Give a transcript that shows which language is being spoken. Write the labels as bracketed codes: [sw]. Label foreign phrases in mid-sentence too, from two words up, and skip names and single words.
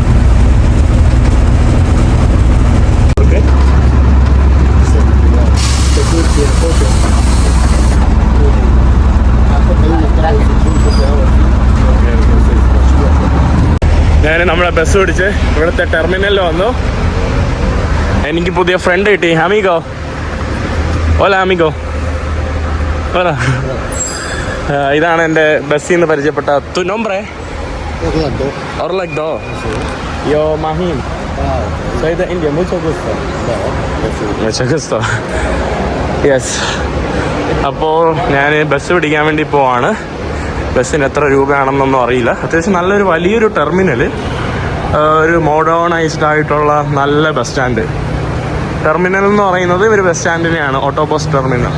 [ml] ഞാൻ നമ്മുടെ ബസ് പിടിച്ച് ഇവിടുത്തെ ടെർമിനലിൽ വന്നു. എനിക്ക് പുതിയ ഫ്രണ്ട് കിട്ടി. അമിഗോ. [es] Hola amigo. Hola. [ml] ഇതാണ് എൻ്റെ ബസ്സിൽ നിന്ന് പരിചയപ്പെട്ട [es] tu nombre? Orlando. Yo Mahim. Soy de India. Mucho gusto. [en] Yes. [ml] അപ്പോൾ ഞാൻ ബസ് പിടിക്കാൻ വേണ്ടി പോവാണ്. ബസ്സിന് എത്ര രൂപയാണെന്നൊന്നും അറിയില്ല. അത്യാവശ്യം നല്ലൊരു വലിയൊരു ടെർമിനൽ, ഒരു മോഡേണൈസ്ഡ് ആയിട്ടുള്ള നല്ല [en] bus stand. [ml] ടെർമിനൽ എന്ന് പറയുന്നത് ഒരു ബസ് സ്റ്റാൻഡിനെയാണ്, [en] auto bus terminal.